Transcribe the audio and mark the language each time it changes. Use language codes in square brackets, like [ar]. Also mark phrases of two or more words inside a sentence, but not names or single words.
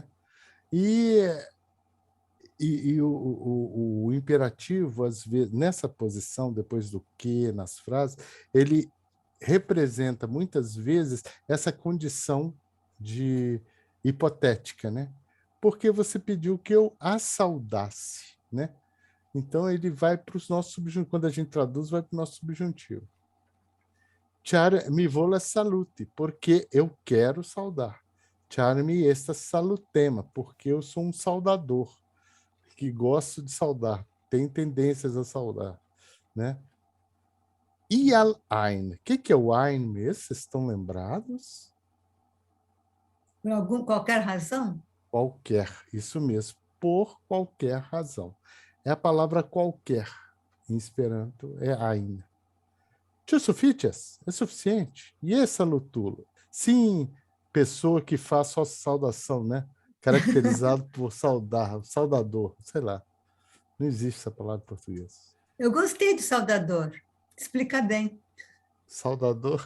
[pt] E o imperativo, às vezes, nessa posição, depois do que, nas frases, ele representa, muitas vezes, essa condição de hipotética, né? Porque você pediu que eu a saudasse, né? Então, ele vai para os nossos subjuntivos. Quando a gente traduz, vai para o nosso subjuntivo. [eo] Char mi volas saluti, [pt] porque eu quero saudar. [eo] Char mi estas salutema, [pt] porque eu sou um saudador, que gosto de saudar, tem tendências a saudar, né? [eo] Ial ein. [pt] O que é o ein mesmo? Vocês estão lembrados? Por qualquer razão? Qualquer, isso mesmo, por qualquer razão. É a palavra qualquer, em Esperanto, é ein. [eo] Ĉu sufiĉas? [pt] É suficiente? [eo] Jes, salutulo. [pt] Sim, pessoa que faz só saudação, né? Caracterizado por saudar, saudador, sei lá. Não existe essa palavra em português. Eu gostei de saudador. Explica bem. Saudador?